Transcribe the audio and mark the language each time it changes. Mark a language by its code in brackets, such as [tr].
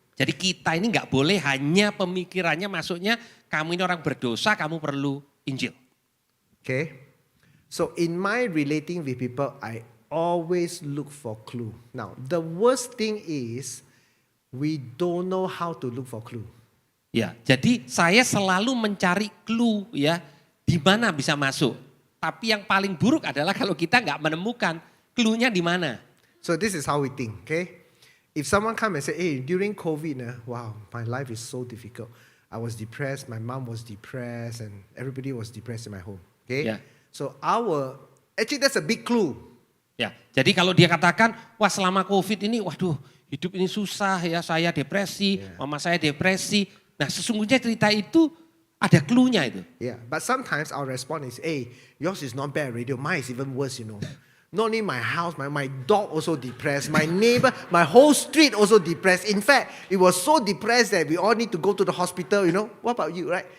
[id] Jadi kita ini nggak boleh hanya pemikirannya masuknya kamu ini orang berdosa, kamu perlu Injil. [en] Okay? So in my relating with people, I always look for clue. Now, the worst thing is we don't know how to look for clue. [id] Ya, jadi saya selalu mencari clue ya, di mana bisa masuk. Tapi yang paling buruk adalah kalau kita nggak menemukan clue-nya di mana. [en] So this is how we think, okay? If someone come and say, hey, during COVID, wow, my life is so difficult. I was depressed, my mom was depressed, and everybody was depressed in my home. Okay? Yeah. So actually that's a big clue. [id] Ya, jadi kalau dia katakan, wah selama COVID ini, waduh hidup ini susah ya, saya depresi, mama saya depresi. Nah sesungguhnya cerita itu ada clue-nya itu. [en] Yeah, but sometimes our response is, hey, yours is not bad radio, mine is even worse, Not only my house, my dog also depressed, my neighbor, my whole street also depressed. In fact, it was so depressed that we all need to go to the hospital, What about you, right?